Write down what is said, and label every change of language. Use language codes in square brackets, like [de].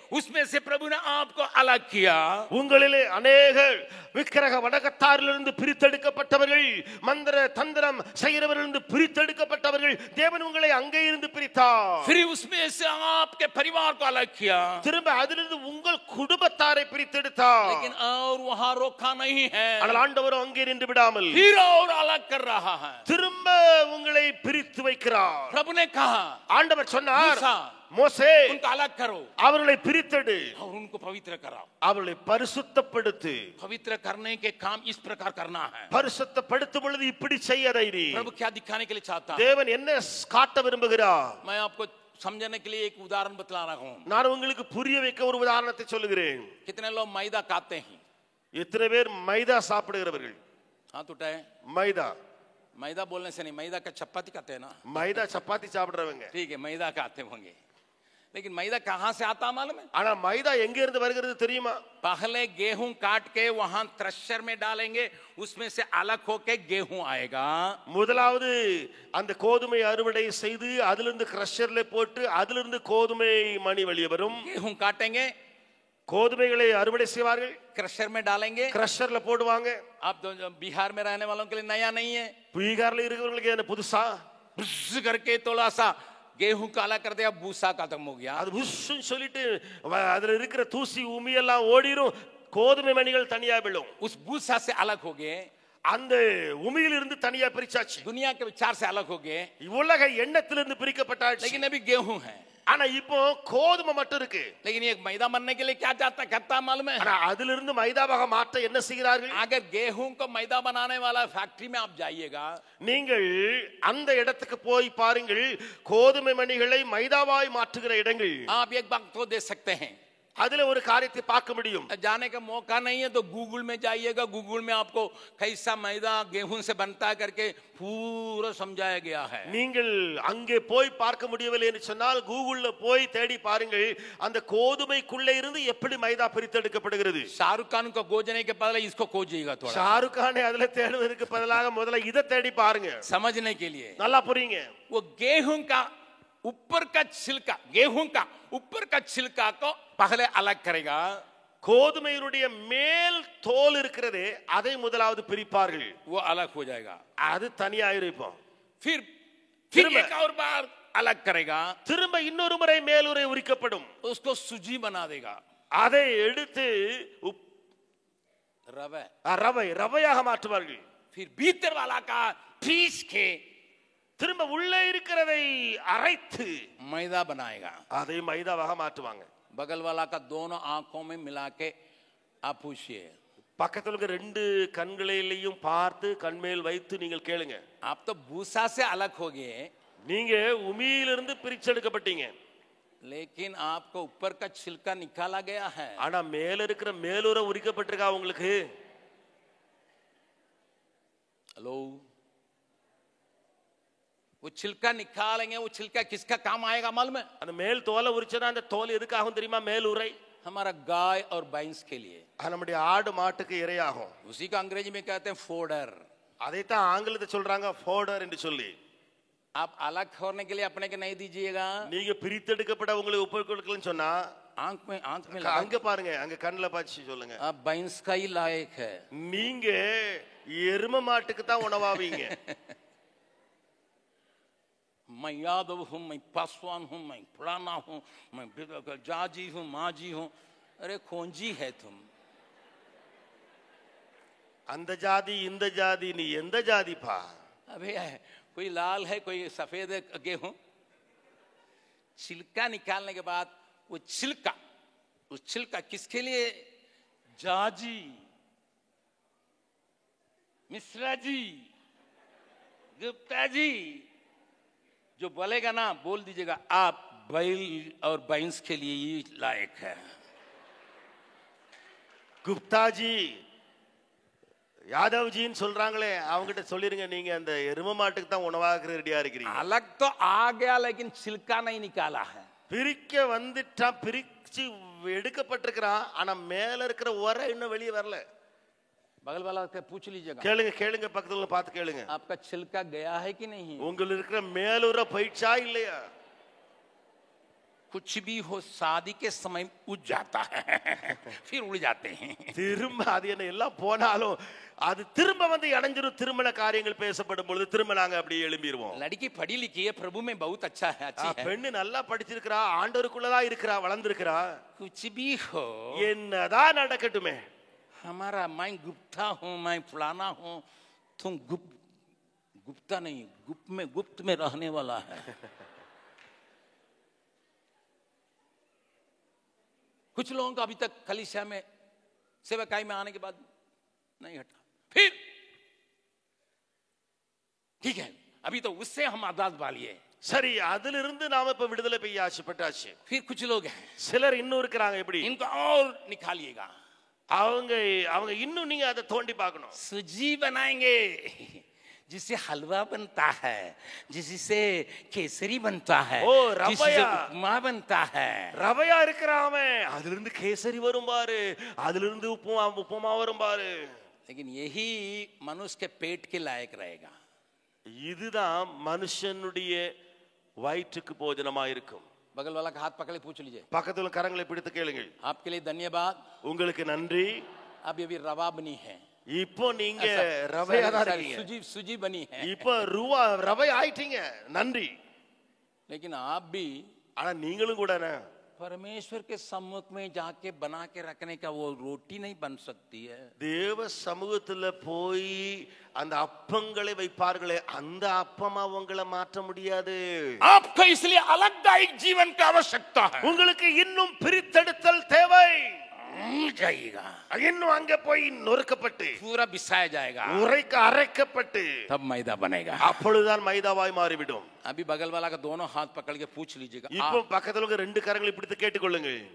[hi] उसमें से प्रभु ने आपको अलग किया. [ta] உங்களிலே அநேகர் விக்கிரக வணக்கத்தாரிலிருந்து பிரித்தெடுக்கப்பட்டவர்கள், மந்திர தந்திரம் செய்கிறவர்களிருந்து பிரித்தெடுக்கப்பட்டவர்கள், தேவன் உங்களை அங்கே இருந்து பிரித்தார். [hi] फिर उसमें से आपके परिवार को अलग किया. [ta] திரும்ப அதிலிருந்து உங்கள் குடும்பத்தாரை பிரித்தெடுத்தார். [hi] लेकिन और वहां रोका नहीं है, [ta] ஆனால் ஆண்டவர் அங்கே நின்று விடாமல் [hi] फिर और अलग कर रहा है. [ta] திரும்ப உங்களை பிரித்து வைக்கிறார். [hi] प्रभु ने कहा, [ta] ஆண்டவர் சொன்னார், [hi] मूसा, [ta] மோசே [hi] उनको अलग करो [ta] அவர்களை பிரித்தெடு, [hi] और उनको पवित्र कराओ. [ta] அவர்களை பரிசுத்தப்படுத்து. [hi] पवित्र करने के काम इस प्रकार करना है. [ta] பரிசுத்தப்படுத்தும் பொழுது இப்படி செய்யதை. [hi] प्रभु क्या दिखाने के लिए चाहता है? [ta] தேவன் என்ன காட்ட விரும்புகிறார்? [hi] मैं आपको समझने के लिए एक उदाहरण बतला रहा हूं. [ta] நான் உங்களுக்கு புரிய வைக்க ஒரு உதாரணத்தை சொல்லுகிறேன். [hi] कितने लोग मैदा खाते हैं? [ta] எத்தனை பேர் மைதா சாப்பிடுகிறவர்கள்? [hi] हाथ उठाए. [ta] மைதா [hi] मैदा बोलने से नहीं, मैदा का चपाती खाते हैं ना. [ta] மைதா சப்பாத்தி சாப்பிடுறவங்க. [hi] ठीक है, मैदा खाते होंगे, लेकिन मैदा कहां से आता मालूम है? [ta] ஆனா மைதா எங்க இருந்து வருகிறது தெரியுமா? [hi] पहले गेहूं काट के वहां थ्रेशर में डालेंगे, उसमें से अलग होके गेहूं आएगा. [ta] முதலாவது அந்த கோதுமை அறுவடை செய்து அதிலிருந்து கிரஷர்ல போட்டு அதிலிருந்து கோதுமை மணி வெளியே வரும். [hi] गेहूं काटेंगे, [ta] கோதுமைகளை அறுவடை செய்வார்கள், [hi] क्रशर में डालेंगे. [ta] கிரஷர்ல போடுவாங்க. [hi] आप तो बिहार में रहने वालों के लिए नया नहीं है. [ta] பீகார்ல இருக்கிறவங்களுக்கு என்ன புதுசா? [hi] बुस करके थोड़ा सा गेहूं काला कर दिया, भूसा खत्म हो गया. [ta] அது புஷ்ன்னு சொல்லிட்டு அதுல இருக்கிற தூசி உமி எல்லாம் ஓடிரும், கோதுமை மணிகள் தனியா விழும். [hi] उस भूसा से अलग हो गए, [ta] அந்த உமியில இருந்து தனியா பிரிச்சாச்சு. [hi] दुनिया के विचार से अलग हो गए. [ta] உலக எண்ணத்திலிருந்து பிரிக்கப்பட்டாச்சு. [hi] लेकिन अभी गेहूं है, [ta] ஆனா இப்போ கோதுமை மட்டும் இருக்கு. [hi] लेकिन ये मैदा बनने के लिए क्या जाता करता मालूम है? [ta] ஆனா அதிலிருந்து மைதாவாக மாற்ற என்ன செய்கிறார்கள்? [hi] अगर गेहूं को मैदा बनाने वाला फैक्ट्री में आप जाइएगा, [ta] நீங்கள் அந்த இடத்துக்கு போய் பாருங்கள், கோதுமை மணிகளை மைதாவாய் மாற்றுகிற இடங்கள். [hi] आप एक बात तो दे सकते हैं, [ta] அதுல ஒரு காரியத்தை பார்க்க முடியும். [hi] जाने का मौका नहीं है तो गूगल में जाइएगा, गूगल में आपको कैसा मैदा गेहूं से बनता है करके पूरा समझाया गया है. [ta] நீங்கள் அங்கே போய் பார்க்க முடியவில்லை என்று சொன்னால் கூகுள்ல போய் தேடி பாருங்கள், அந்த கோதுமைக்குள்ளே இருந்து எப்படி மைதா பிரித்தெடுக்கப்படுகிறது. [hi] शाहरुख खान को खोजने के बदले इसको खोजिएगा थोड़ा, [ta] ஷாருக் கானை அதுல தேடுவதற்கு பதிலாக முதல்ல இதை தேடி பாருங்க, [hi] समझने के लिए. [ta] நல்லா புரியுங்க. [hi] वो गेहूं का ऊपर का छिलका, गेहूं का ऊपर का छिलका को पहले अलग करेगा. [ta] கோதுமையினுடைய மேல் தோல் இருக்கிறதே அதை முதலாவது பிரிப்பார்கள், [hi] वो अलग हो जाएगा. [ta] அது தனியா இருக்கும். [hi] फिर एक और बार अलग करेगा, [ta] திரும்ப இன்னொரு முறை மேலுறை உரிக்கப்படும், [hi] उसको सूजी बना देगा. [ta] அதை எடுத்து [hi] रवे, [ta] ரவையாக மாற்றுவார்கள். [hi] फिर भीतर वाला का पीस के [ta] திரும்ப உள்ளே இருக்கிறதை அரைத்து [hi] मैदा बनाएगा. [ta] அதை மைதாவாக மாற்றுவாங்க. [hi] बगल वाला का दोनों आंखों में मिला के आप पूछिए, [ta] பக்கத்துல இருக்க ரெண்டு கண்களிலையும் பார்த்து கண்மேல் வைத்து நீங்கள் கேளுங்க. [hi] आप तो भूसा से अलग हो गए, [ta] நீங்க உமியிலிருந்து பிரிச்செடுக்கப்பட்டீங்க. [hi] लेकिन आपको ऊपर का छिलका निकाला गया है. [ta] ஆனா மேல இருக்கிற மேலுறை உரிக்கப்பட்டிருக்கா உங்களுக்கு? [hi] हेलो, वो छिलका निकालेंगे, वो छिलका किसका काम आएगा मालूम है? [ta] அந்த மேல் தோலை உரிச்சனா அந்த தோல் எதுக்காகும் தெரியுமா? மேலுறை [hi] हमारा गाय और भैंस के लिए. [ta] நம்முடைய ஆடு மாட்டுக்கு இரையாகும். [hi] उसी को अंग्रेजी में कहते हैं फोडर. [ta] அதைத்தான் ஆங்கிலத்தில் சொல்றாங்க ஃபோடர் என்று சொல்லி. [hi] आप अलग होने के लिए अपने के नहीं दीजिएगा. [ta] நீங்க பிரித்தெடுக்கப்பட உங்களுக்கு ஒப்பு கொடுக்கலன்னு சொன்னா [hi] आंख में [ta] அங்க பாருங்க, அங்க கண்ணுல பார்த்து சொல்லுங்க. [hi] आप भैंस का ही लायक है. [ta] நீங்க எரும மாட்டுக்கு தான் உணவாவீங்க. [hi] मैं यादव हूं, मैं पासवान हूं, मैं फलाना हूं, मैं जाजी हूं, माजी हूं. अरे खोंजी है तुम. [ta] அந்த ஜாதி இந்த ஜாதி, நீ எந்த ஜாதிப்பா? [hi] अबे कोई लाल है, कोई सफेद है गेहूं. छिलका निकालने के बाद वो छिलका किसके लिए? जाजी, मिश्रा जी, गुप्ता जी, जो बोलेगा ना बोल दीजिएगा आप बैल और भैंस के लिए ही लायक है. [ta] गुप्ता जी, यादव जी சொல்றாங்களே, அவங்ககிட்ட சொல்லிருங்க நீங்க அந்த எரும மாட்டுக்கு தான் உணவாக ரெடியா இருக்கீங்க. [hi] अलग तो आ गया लेकिन छिलका नहीं निकाला है. [ta] பிரிக்க வந்துட்டா, பிரிச்சு எடுக்கப்பட்டிருக்கிறான், ஆனா மேல இருக்கிற உரை இன்னும் வெளியே வரல. [hi] बगल वाला से पूछ लीजिएगा. [ta] கேளுங்க கேளுங்க, பக்கத்துல பார்த்து கேளுங்க. [hi] आपका छिलका गया है कि नहीं? [ta] உங்களுக்கு இருக்கிற மேலுறை போயிடுச்சா இல்லையா? [hi] कुछ भी हो शादी के समय उड़ जाता है, फिर उड़ जाते हैं. [ta] திரும்ப அது என்ன எல்லாம் போனாலும் அது திரும்ப வந்து அடைஞ்சிரும். திருமண காரியங்கள் பேசப்படும் பொழுது திரும்ப நாங்க அப்படியே எழும்பிடுவோம். [hi] लड़की पढ़ी लिखी है, प्रभु में बहुत अच्छा है, अच्छी है. [ta] பெண்ணு நல்லா படிச்சிருக்கிறா, ஆண்டவருக்குள்ளதான் இருக்கிறா, வளர்ந்திருக்கிறா. [hi] कुछ भी हो, [ta] என்னதான் நடக்கட்டுமே, [hi] हमारा मैं गुप्ता हूं, मैं फलाना हूं, तुम गुप्ता नहीं, गुप्त में रहने वाला है. कुछ लोगों का अभी तक कलीसिया में सेवकाई में आने के बाद नहीं हटा. फिर ठीक है, अभी तो उससे हम आजाद वालिए. [ta] சரி, அதிலிருந்து நாம இப்ப விடுதலை பெய்ய ஆசைப்பட்டாச்சு. [hi] फिर कुछ लोग हैं, [ta] சிலர் இன்னும் இருக்கிறாங்க. எப்படி? [hi] इनको और निकालिएगा. [ta] அவங்க இன்னும் நீங்க அதை தோண்டி பார்க்கணும். [hi] सूजी बनाएंगे जिससे हलवा बनता है, जिससे केसरी बनता है, ओ रवैया, उपमा बनता है. [ta] ரவையா இருக்கிறாமே, அதிலிருந்து கேசரி வரும் பாரு, அதிலிருந்து உப்புமா வரும் பாரு. [hi] लेकिन यही मनुष्य के पेट के लायक रहेगा. [ta] இதுதான் மனுஷனுடைய வயிற்றுக்கு போஜனமா இருக்கும். [hi] बगल वाला का हाथ पकड़े पूछ लीजिए. [ta] பக்கத்துல கரங்களை பிடித்து கேளுங்கள். [hi] आपके लिए धन्यवाद. [ta] உங்களுக்கு நன்றி. [hi] अब ये भी रवा बनी है. [ta] இப்போ நீங்க ரவையா தான் இருக்கீங்க. [hi] सूजी बनी है. [ta] இப்போ ரவை ஆயிட்டீங்க. நன்றி. [hi] लेकिन आप भी, [ta] ஆனா நீங்களும் கூட [hi] परमेश्वर के सम्मुख में जाके बना के रखने का वो रोटी नहीं बन सकती है. [ta] தேவ சமூகத்துல போய் அந்த அப்பங்களை வைப்பார்களே, அந்த அப்பமா உங்களை மாற்ற முடியாது. [hi] आपको इसलिए अलगदायक जीवन की आवश्यकता है. [ta] உங்களுக்கு இன்னும் பிரித்தெடுத்தல் தேவை. [hi] जाएगा, [ta] இன்னும் அங்க போய் நொறுக்கப்பட்டு [hi] पूरा बिसाया जाएगा, [ta] அரைக்கப்பட்டு [hi] तब मैदा बनेगा. [ta] அப்பொழுதுதான் மைதாவாய் மாறிவிடும். [hi] अभी बगल वाला का दोनों हाथ पकड़ के पूछ लीजिएगा. [ta] இப்போ பக்கத்துல இருக்க ரெண்டு கரங்களை பிடித்து கேட்டுக்கொள்ளுங்க.